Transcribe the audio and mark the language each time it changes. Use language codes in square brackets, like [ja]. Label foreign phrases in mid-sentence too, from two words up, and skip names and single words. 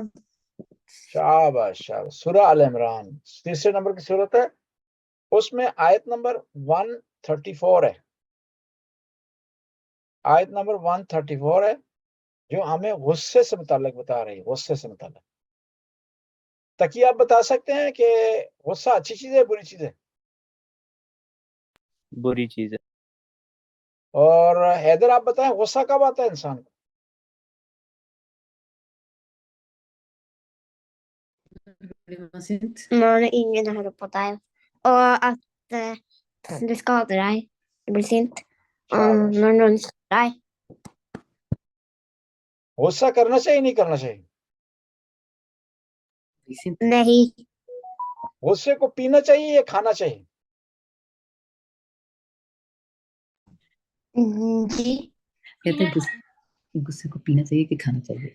[ur] شاباش شاباش، سورہ آل عمران تیسرے نمبر کی سورت ہے، اس میں آیت نمبر 134 ہے، آیت نمبر 134 ہے، جو ہمیں غصے سے متعلق بتا رہی ہے، غصے سے متعلق۔ تقی آپ بتا سکتے ہیں کہ غصہ اچھی چیز ہے بری چیز ہے؟ بری چیز ہے۔ اور حیدر آپ بتائیں غصہ کب آتا ہے انسان کو؟ [no] Når ingen hører på deg, og at det skader deg. Du blir sint. Når noen slår deg. [ur] غصہ کرنا چاہیے نہیں کرنا چاہیے؟ نہیں۔ غصے کو پینا چاہیے یا کھانا چاہیے؟ جی کہتے ہیں غصے کو پینا چاہیے کہ کھانا چاہیے؟